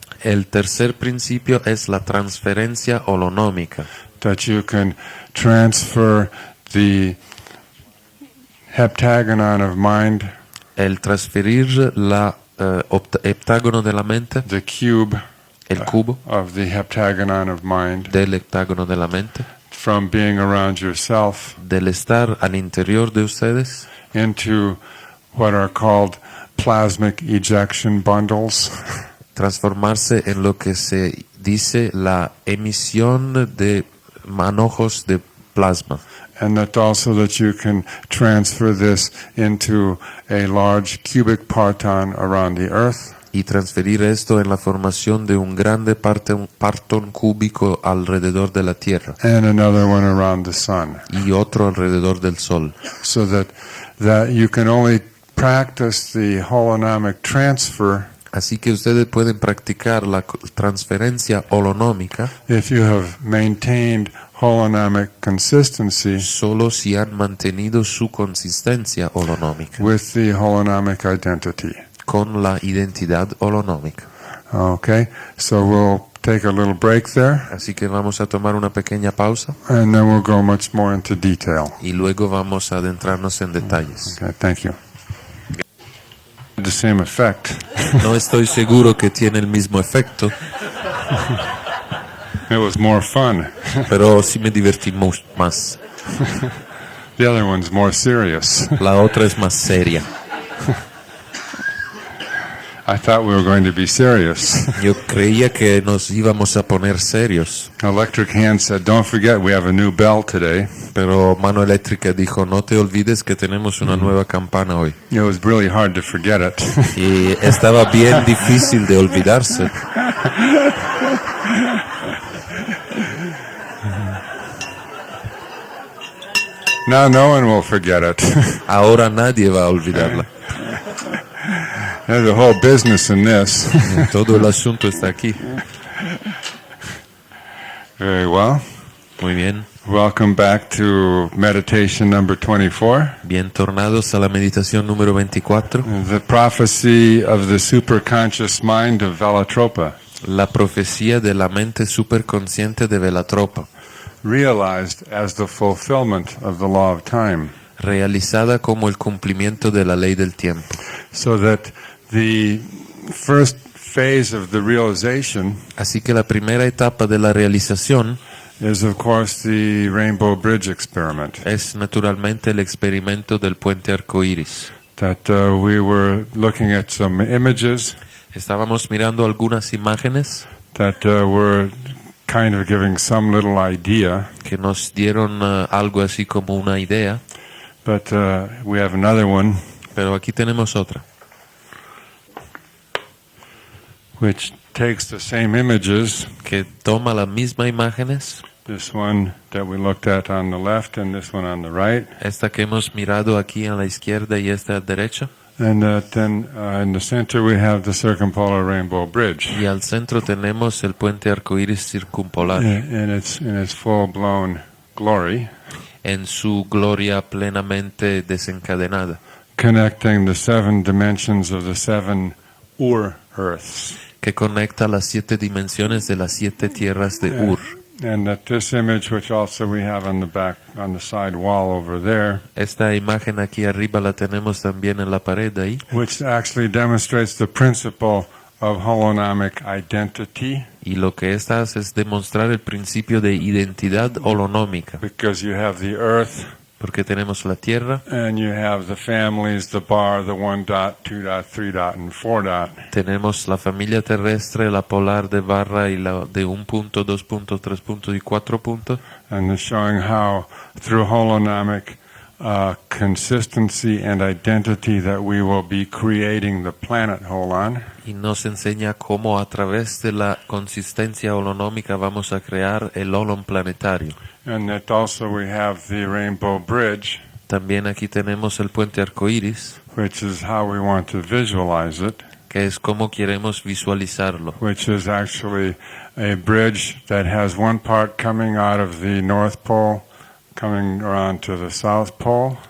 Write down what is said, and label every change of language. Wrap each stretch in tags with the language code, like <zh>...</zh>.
<es>El tercer principio es la transferencia holonómica,</es> <en>That you can transfer the heptagonon of mind,</en> <es>el transferir la heptágono de la mente,</es> <en>the cube</en> <es>el cubo</es> <en>of the heptagonon of mind,</en> <es>del heptágono de la mente,</es> <en>from being around yourself</en> <es>del estar al interior de ustedes,</es> <en>into what are called plasmic ejection bundles.</en> <es>transformarse en lo que se dice la emisión de manojos de plasma.</es> <en>And that also that you can transfer this into a large cubic parton around the earth,</en> <es>Y transferir esto en la formación de un grande partón cúbico alrededor de la Tierra</es> <en>and another one around the sun.</en> <es>y otro alrededor del Sol.</es> <en>So that you can only practice the holonomic transfer</en> <es>Así que ustedes pueden practicar la transferencia holonómica</es> <en>if you have maintained holonomic consistency</en> <es>solo si han mantenido su consistencia holonómica</es> <en>with the holonomic identity.</en> <es>con la identidad holonómica.</es> <en>Okay, so we'll take a little break there,</en> <es>Así que vamos a tomar una pequeña pausa</es> <en>and then we'll go much more into detail.</en> <es>y luego vamos a adentrarnos en detalles.</es> <en>Okay, thank you. The same effect.</en> <es>No estoy seguro que tiene el mismo efecto,</es> <en>It was more fun.</en> <es>pero sí me divertí más.</es> <en>The other one's more serious.</en> <es>La otra es más seria.</es> <en>I thought we were going to be serious.</en> <es>Yo creía que nos íbamos a poner serios,</es> <en>Electric Hand said, "Don't forget, we have a new bell today."</en> <es>pero Mano Eléctrica dijo, no te olvides que tenemos una nueva campana hoy.</es> <en>It was really hard to forget it.</en> <es>Y estaba bien difícil de olvidarse.</es> <en>Now no one will forget it.</en> <es>Ahora nadie va a olvidarla.</es> <en>There's a whole business in this.</en> <es>Todo el asunto está aquí.</es> <en>Very well.</en> <es>Muy bien.</es> <en>Welcome back to meditation number 24.</en> <es>Bien tornados a la meditación número 24.</es> <en>The prophecy of the superconscious mind of Velatropa,</en> <es>La profecía de la mente superconsciente de Velatropa,</es> <en>realized as the fulfillment of the law of time,</en> <es>realizada como el cumplimiento de la ley del tiempo.</es> <en>so that the first phase of the realization</en> <es>Así que la primera etapa de la realización</es> <en>is, of course, the Rainbow Bridge experiment</en> <es>es naturalmente el experimento del puente arcoíris.</es> <en>that we were looking at some images</en> <es>Estábamos mirando algunas imágenes</es> <en>that were kind of giving some little idea,</en> <es>que nos dieron algo así como una idea,</es> <en>but we have another one</en> <es>pero aquí tenemos otra,</es> <en>which takes the same images,</en> <es>que toma las mismas imágenes,</es> <en>this one that we looked at on the left and this one on the right,</en> <es>esta que hemos mirado aquí a la izquierda y esta a la derecha,</es> <en>and then in the center we have the circumpolar rainbow bridge</en> <es>y al centro tenemos el puente arcoíris circumpolar</es> <en>in its full-blown glory,</en> <es>en su gloria plenamente desencadenada,</es> <en>connecting the 7 dimensions of the 7 Earths.</en> <es>que conecta las 7 dimensiones de las 7 tierras de Ur.</es> <en>And that this image, which also we have on the back, on the side wall over there,</en> <es>Esta imagen aquí arriba la tenemos también en la pared ahí,</es> <en>which actually demonstrates the principle of holonomic identity,</en> <es>y lo que esta hace es demostrar el principio de identidad holonómica,</es> <en>because you have the earth,</en> <es>porque tenemos la tierra,</es> <en>and you have the families, the bar, the 1 dot, 2 dot, 3 dot, and 4 dot.</en> <es>tenemos la familia terrestre, la polar de barra y la de 1 punto, 2 puntos, 3 puntos y 4 puntos,</es> <en>And it's showing how, through holonomic consistency and identity, that we will be creating the planet Holon.</en> <es>y nos enseña cómo a través de la consistencia holonómica vamos a crear el holon planetario.</es> <en>And that also we have the rainbow bridge,</en> <es>También aquí tenemos el puente arcoíris,</es> <en>which is how we want to visualize it,</en> <es>que es como queremos visualizarlo,</es> <en>which is actually a bridge that has one part coming out of the North Pole, coming around to the South Pole,</en>